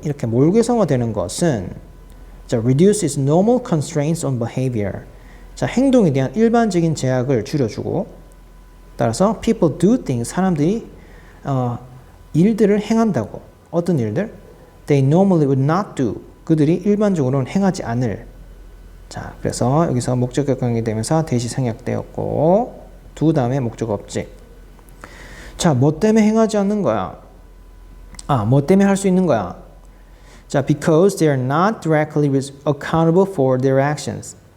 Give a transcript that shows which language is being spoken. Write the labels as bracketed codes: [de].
[ko] 이렇게 몰개성화되는 것은 자, [en] reduces normal constraints on behavior. [ko] 자, 행동에 대한 일반적인 제약을 줄여주고 따라서 [en] people do things. [ko] 사람들이 일들을 행한다고. 어떤 일들? [en] They normally would not do. [ko] 그들이 일반적으로는 행하지 않을. 자, 그래서 여기서 목적격 관계되면서 대시 생략되었고 두 다음에 목적 object. 자, 뭐 때문에 행하지 않는 거야? 뭐 때문에 할 수 있는 거야? [en] 자, because they are not directly accountable for their actions.